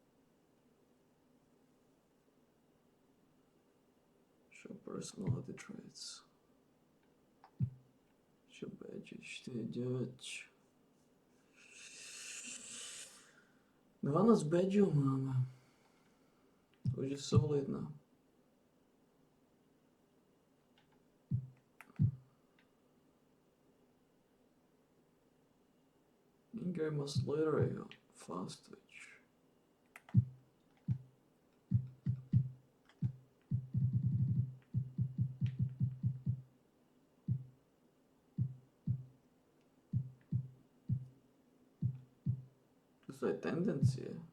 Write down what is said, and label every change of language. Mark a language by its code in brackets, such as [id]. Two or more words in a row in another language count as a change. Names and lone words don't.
[en] Show Personality Traits. Show Badges, 4-9. [sk] 12 badgeov máme. To už je solidná. [en] In-game Slayer, fast twitch. [sk] To sú aj tendencie.